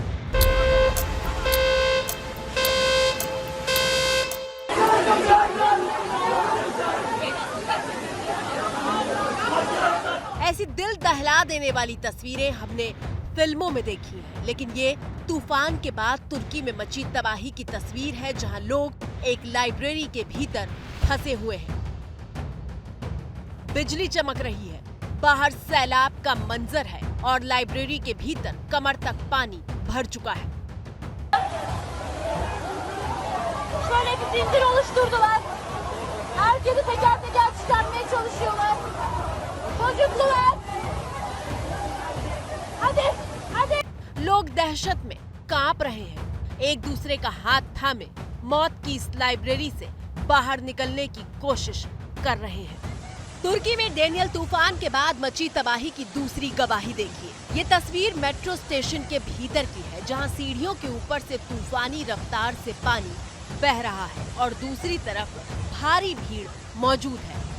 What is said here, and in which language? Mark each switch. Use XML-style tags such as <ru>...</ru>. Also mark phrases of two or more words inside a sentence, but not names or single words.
<hi>ऐसी दिल दहला देने वाली तस्वीरें हमने फिल्मों में देखी हैं, लेकिन ये तूफान के बाद तुर्की में मची तबाही की तस्वीर है जहां लोग एक लाइब्रेरी के भीतर फंसे हुए हैं। बिजली चमक रही है, बाहर सैलाब का मंजर है और लाइब्रेरी के भीतर कमर तक पानी भर चुका है।</hi> <tr>Şöyle bir zincir oluşturdular. Herkesi teker teker çıkartmaya çalışıyorlar. Çocuklar. Hadi, hadi.</tr> <hi>लोग दहशत में कांप रहे हैं, एक दूसरे का हाथ थामे मौत की इस लाइब्रेरी से बाहर निकलने की कोशिश कर रहे हैं। तुर्की में डेनियल तूफान के बाद मची तबाही की दूसरी गवाही देखिए। ये तस्वीर मेट्रो स्टेशन के भीतर की है जहां सीढ़ियों के ऊपर से तूफानी रफ्तार से पानी बह रहा है और दूसरी तरफ भारी भीड़ मौजूद है।</hi>